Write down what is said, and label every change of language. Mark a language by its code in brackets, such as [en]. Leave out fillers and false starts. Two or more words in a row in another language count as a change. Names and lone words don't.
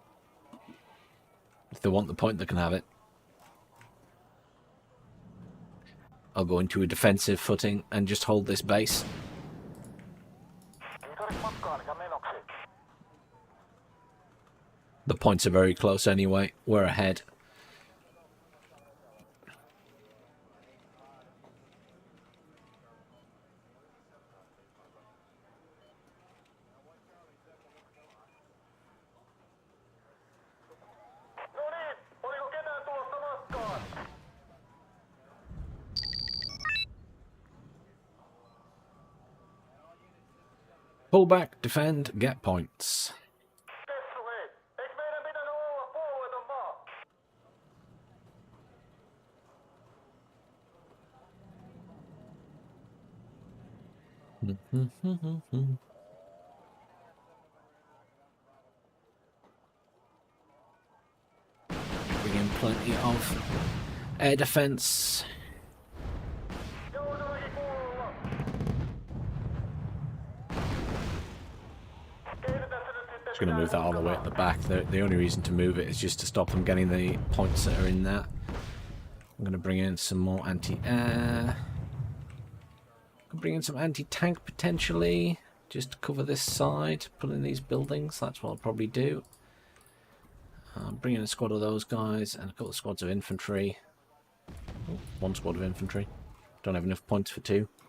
[en] If they want the point, they can have it. I'll go into a defensive footing and just hold this base. The points are very close anyway. We're ahead. [fi] No niin, oliko ketään tulossa matkaan? [en] Pull back, defend, get points. [fi] Kessu hei, eikö meidän pitänyt olla puolueeton maa? [en] Bring in plenty of air defense. [fi] Joutuikin kuulla. Kehitetään se nyt sitten. [en] Just going to move that all the way at the back. The only reason to move it is just to stop them getting the points that are in there. I'm going to bring in some more anti-air. Bring in some anti-tank potentially, just to cover this side, pull in these buildings. That's what I'll probably do. Bring in a squad of those guys and a couple of squads of infantry. Oh, one squad of infantry. Don't have enough points for two.